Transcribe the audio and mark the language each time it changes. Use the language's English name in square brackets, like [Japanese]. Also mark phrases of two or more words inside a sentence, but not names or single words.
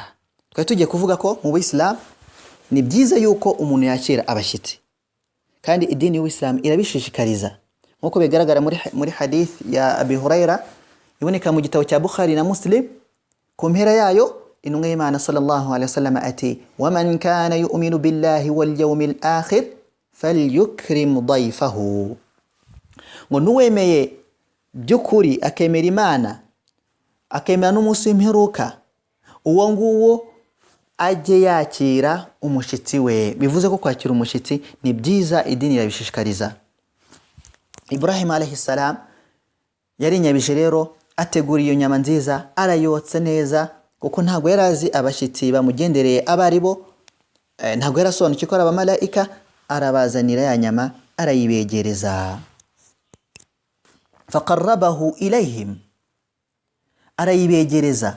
[Kinyarwanda] Twari tugiye kuvuga ko mu Islam ni byiza yuko umuntu yakira abashitsi, kandi idini y'Islam irabishishikariza, nkuko bigaragara muri hadith ya Abi Huraira iboneka mu gitabo cya Bukhari na Muslim. Ku mpera yayo intumwa y'Imana [Arabic] صلى الله عليه وسلم [Kinyarwanda] ati [Arabic] ومن كان يؤمن بالله واليوم الآخر فليكرم ضيفه, [Kinyarwanda] ngo nuwemeye byukuri akemera Imana akemera n'umunsi w'imperuka, uwo nguwo ajye yakira umushitsi we. Bivuze ko kwakira umushitsi ni byiza, idini irabishishikariza. Ibrahim [Arabic] عليه السلام [Kinyarwanda] yari nyabije rero, ategura iyo nyama nziza, arayotsa neza, kuko ntago yarazi abashitsi bamugendereye abaribo, ntago yarasobanukiye ko ari abamalayika. Arabazanira ya nyama, arayibegereza. [Arabic] فقربه إليهم, arayibegereza.